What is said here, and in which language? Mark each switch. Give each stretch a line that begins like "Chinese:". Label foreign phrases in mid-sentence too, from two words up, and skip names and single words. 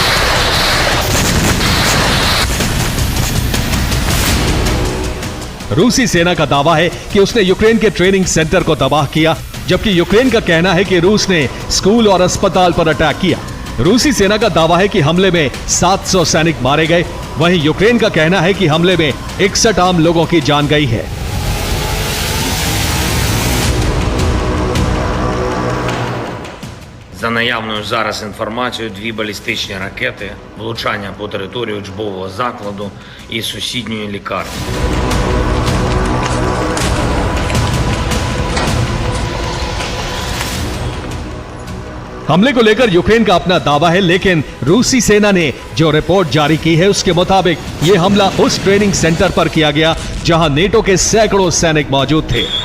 Hindi: रूसी सेना का दावा है कि उसने यूक्रेन के
English: training center
Hindi: को तबाह किया, जबकि यूक्रेन का कहना है कि रूस ने स्कूल और अस्पताल पर अटैक किया। रूसी सेना का दावा है कि हमले में 700 सैनिक मारे गए। वहीं यूक्रेन का कहना है कि हमले में 61 आम लोगों की जान गई है।
Ukrainian: За наявною зараз інформацією, 2 балістичні ракети, влучання по території учбового закладу і сусідньої лікарні.
Hindi: हमले को लेकर यूक्रेन का अपना दावा है, लेकिन रूसी सेना ने जो रिपोर्ट जारी की है उसके मुताबिक यह हमला उस
English: training center
Hindi: पर किया गया जहां नेटो के सैकड़ों सैनिक मौजूद थे।